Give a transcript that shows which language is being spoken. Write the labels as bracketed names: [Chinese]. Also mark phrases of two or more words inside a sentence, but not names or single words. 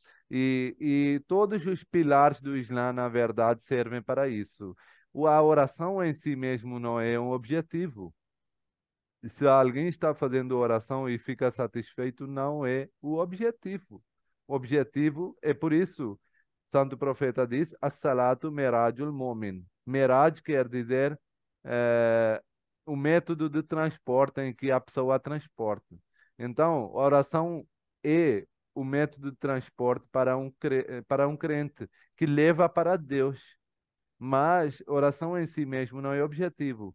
[Portuguese] E todos os pilares do Islã, na verdade, servem para isso. A oração em si mesmo não é um objetivo. Se alguém está fazendo oração e fica satisfeito, não é o objetivo. O objetivo é por isso, Santo Profeta diz, [Arabic] الصلاة معراج المؤمن. [Portuguese] Meraj quer dizer eh, o método de transporte em que a pessoa transporta. Então, a oração é o método de transporte para um crente que leva para Deus. Mas oração em si mesmo não é objetivo.